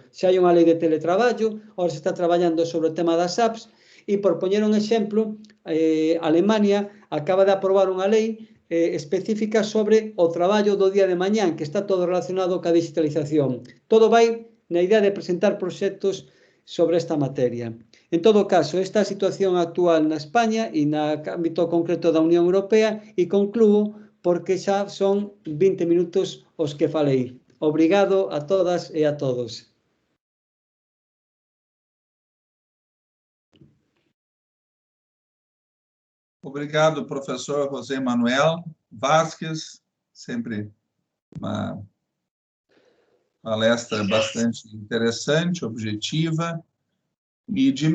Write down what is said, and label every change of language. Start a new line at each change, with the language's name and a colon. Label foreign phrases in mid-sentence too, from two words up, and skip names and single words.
Galician: Se hai unha lei de teletraballo, ahora se está traballando sobre o tema das apps, e por poñer un exemplo, Alemania acaba de aprobar unha lei específica sobre o traballo do día de mañán, que está todo relacionado coa digitalización. Todo vai na idea de presentar proxectos sobre esta materia. En todo caso, esta situación actual na España e no ámbito concreto da Unión Europea, e conclúo porque xa son 20 minutos os que falei. Obrigado a todas e a todos.
Portuguese: Obrigado, professor José Manuel Vasques, sempre uma palestra bastante interessante, objetiva, e de